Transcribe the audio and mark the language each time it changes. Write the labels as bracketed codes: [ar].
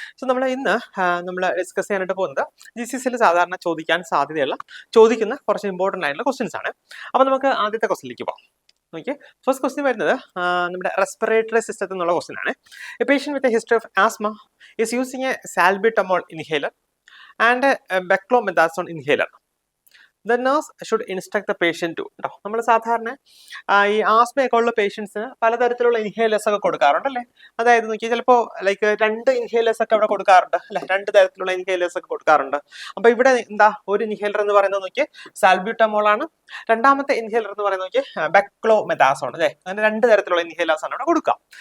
[ml] So നമ്മൾ ഇന്ന് നമ്മൾ ഡിസ്കസ് ചെയ്യാനായിട്ട് പോകുന്നത് GCSEയിൽ സാധാരണ ചോദിക്കുന്ന കുറച്ച് ഇമ്പോർട്ടൻ്റ് ആയിട്ടുള്ള ക്വസ്റ്റ്യൻസ് ആണ്. അപ്പോൾ നമുക്ക് ആദ്യത്തെ ക്വസ്റ്റ്യനിലേക്ക് പോകാം. ഓക്കെ, ഫസ്റ്റ് ക്വസ്റ്റ്യൻ വരുന്നത് നമ്മുടെ റെസ്പിറേറ്ററി സിസ്റ്റത്തിൽ നിന്നുള്ള ക്വസ്റ്റ്യൻ ആണ്. [en] A patient with a history of asthma is using a salbutamol inhaler and beclomethasone inhaler. The nurse should instruct the patient to. [ml] നമ്മൾ സാധാരണ ഈ ആസ്മയൊക്കെ ഉള്ള പേഷ്യൻസിന് പലതരത്തിലുള്ള ഇൻഹേലേഴ്സ് ഒക്കെ കൊടുക്കാറുണ്ട് അല്ലേ. അതായത് നോക്കി ചിലപ്പോൾ ലൈക്ക് 2 ഇൻഹേലേഴ്സ് ഒക്കെ അവിടെ കൊടുക്കാറുണ്ട് അല്ലെ, 2 തരത്തിലുള്ള ഇൻഹേലേഴ്സ് ഒക്കെ കൊടുക്കാറുണ്ട്. അപ്പൊ ഇവിടെ എന്താ, ഒരു ഇൻഹേലർ എന്ന് പറയുന്നത് നോക്കി സാൽബ്യൂട്ടമോൾ ആണ്. രണ്ടാമത്തെ ഇൻഹേലർ എന്ന് പറയുന്നത് നോക്കി ബെക്ലോമെഥാസോൺ അല്ലേ. അങ്ങനെ 2 തരത്തിലുള്ള ഇൻഹേലേഴ്സ് ആണ് ഇവിടെ കൊടുക്കുക.